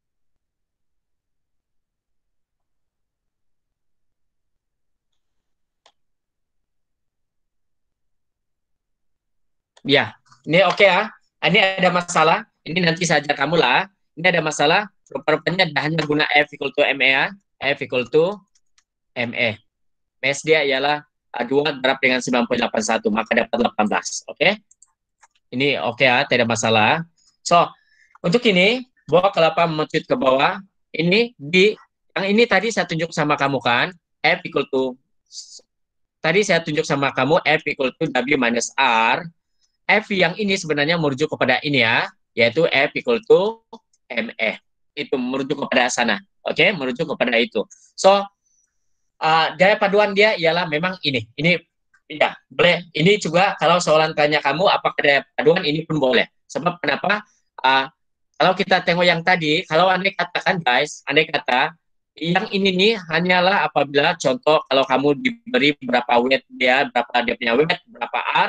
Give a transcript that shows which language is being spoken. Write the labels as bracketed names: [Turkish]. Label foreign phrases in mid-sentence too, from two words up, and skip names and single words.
[Malay] Ya, ini oke ya. Ini ada masalah. Ini nanti saya ajak kamu lah. Ini ada masalah. Rupa-rupanya hanya guna [English] F equal to ME [Malay] ya. [English] F equal to ME. [Malay] Mes dia ialah 2 berapa dengan 9.81, maka dapat 18. Oke? Ini oke ya, tidak masalah. So, untuk ini, bawa kelapa mencut ke bawah. Ini yang ini tadi saya tunjuk sama kamu kan, [English] F equal to, [Malay] tadi saya tunjuk sama kamu [English] F equal to W minus R. [Malay] F yang ini sebenarnya merujuk kepada ini ya, yaitu [English] F equal to ME. [Malay] Itu merujuk kepada sana. Oke, merujuk kepada itu. So, daya paduan dia ialah memang ini. Ini ya, boleh. Ini juga kalau soalan tanya kamu apakah daya paduan, ini pun boleh. Sebab kenapa? Kalau kita tengok yang tadi, kalau andai katakan guys, andai kata yang ini nih hanyalah apabila contoh kalau kamu diberi berapa weight dia, berapa dia punya weight, berapa R.